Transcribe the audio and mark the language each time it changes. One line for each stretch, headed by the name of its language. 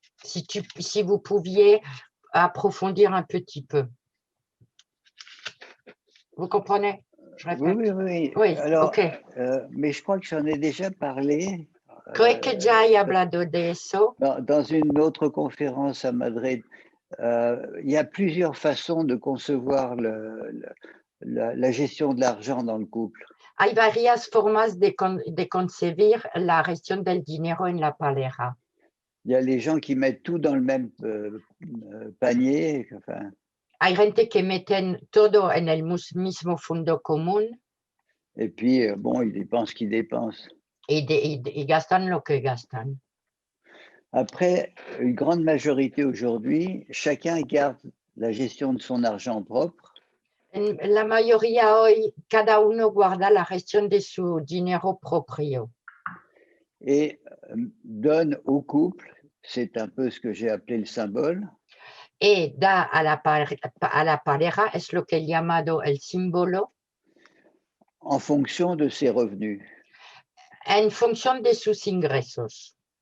French: Si vous pouviez approfondir un petit peu. Vous comprenez? Je répète. Oui, Alors, ok. mais je crois que j'en ai déjà parlé.
Spanish: Creo que ya he hablado de eso.
French: Dans une autre conférence à Madrid. Il y a plusieurs façons de concevoir la gestion de l'argent dans le couple.
Spanish: Hay varias formas de concebir la gestión del dinero en la pareja.
French: Il y a les gens qui mettent tout dans le même panier. Enfin,
Spanish: Hay gente que meten todo en el mismo fondo común
French: et puis, bon, ils dépensent ce qu'ils dépensent.
Spanish: y gastan lo que gastan.
French: Après, une grande majorité aujourd'hui, chacun garde la gestion de son argent propre.
Spanish: En la mayoría hoy, cada uno guarda la gestión de su dinero propio
French: Et donne au couple, c'est un peu ce que j'ai appelé le symbole,
Spanish: y da a la pareja, es lo que he llamado el símbolo,
French: en fonction de ses revenus.
Spanish: en función de sus ingresos.